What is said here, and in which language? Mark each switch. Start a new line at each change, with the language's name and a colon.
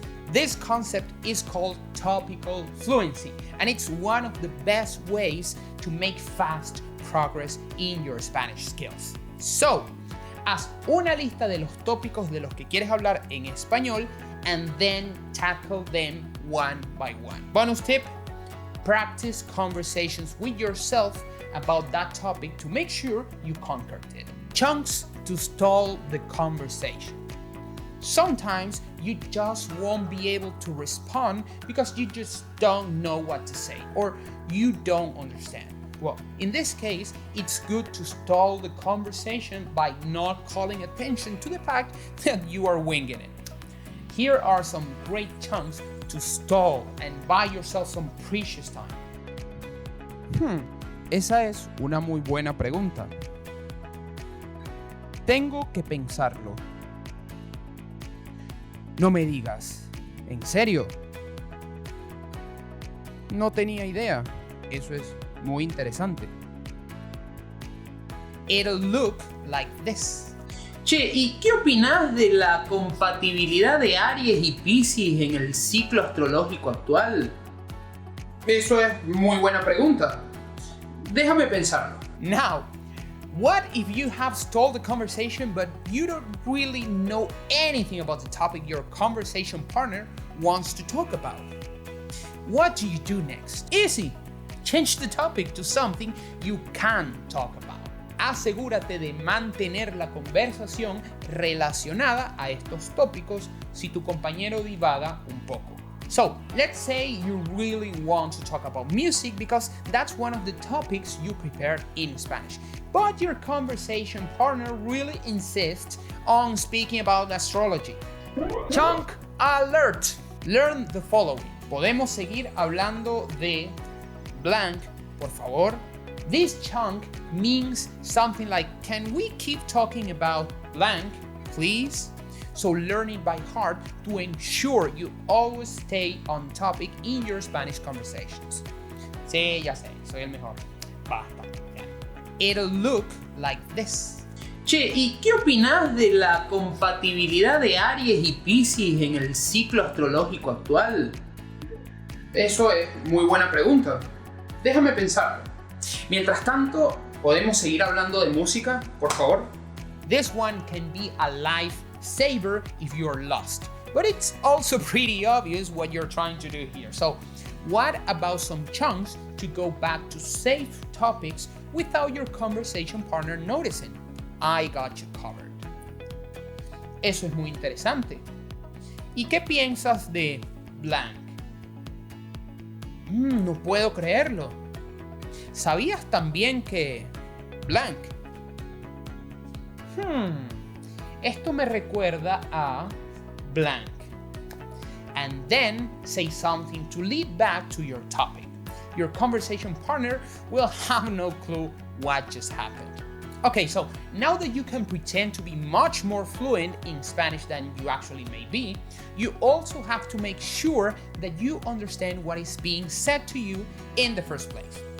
English: This concept is called topical fluency, and it's one of the best ways to make fast progress in your Spanish skills.
Spanish: So, haz una lista de los tópicos de los que quieres hablar en español
English: and then tackle them one by one. Bonus tip: practice conversations with yourself about that topic to make sure you conquered it. Chunks to stall the conversation. Sometimes you just won't be able to respond because you just don't know what to say or you don't understand. Well, in this case, it's good to stall the conversation by not calling attention to the fact that you are winging it. Here are some great chunks to stall and buy yourself some precious time.
Spanish: Esa es una muy buena pregunta. Tengo que pensarlo. No me digas. ¿En serio? No tenía idea. Eso es muy interesante.
English: It'll look like this.
Spanish: Che, ¿y qué opinás de la compatibilidad de Aries y Piscis en el ciclo astrológico actual? Eso es muy buena pregunta. Déjame pensarlo.
English: Now, what if you have stalled the conversation but you don't really know anything about the topic your conversation partner wants to talk about? What do you do next? Easy. Change the topic to something you can talk about.
Spanish: Asegúrate de mantener la conversación relacionada a estos tópicos si tu compañero divaga un poco.
English: So, let's say you really want to talk about music because that's one of the topics you prepared in Spanish. But your conversation partner really insists on speaking about astrology. Chunk alert! Learn the following.
Spanish: Podemos seguir hablando de blank, por favor.
English: This chunk means something like, can we keep talking about blank, please? So learn it by heart to ensure you always stay on topic in your Spanish conversations.
Spanish: Sí, ya sé, soy el mejor. Basta.
English: It'll look like this.
Spanish: Che, ¿y qué opinás de la compatibilidad de Aries y Piscis en el ciclo astrológico actual? Eso es muy buena pregunta. Déjame pensarlo. Mientras tanto, ¿podemos seguir hablando de música, por favor?
English: This one can be a lifesaver if you're lost, but it's also pretty obvious what you're trying to do here. So, what about some chunks to go back to safe topics without your conversation partner noticing? I got you covered.
Spanish: Eso es muy interesante. ¿Y qué piensas de blank? No puedo creerlo. ¿Sabías también que blank? Esto me recuerda a blank.
English: And then say something to lead back to your topic. Your conversation partner will have no clue what just happened. Okay, so now that you can pretend to be much more fluent in Spanish than you actually may be, you also have to make sure that you understand what is being said to you in the first place.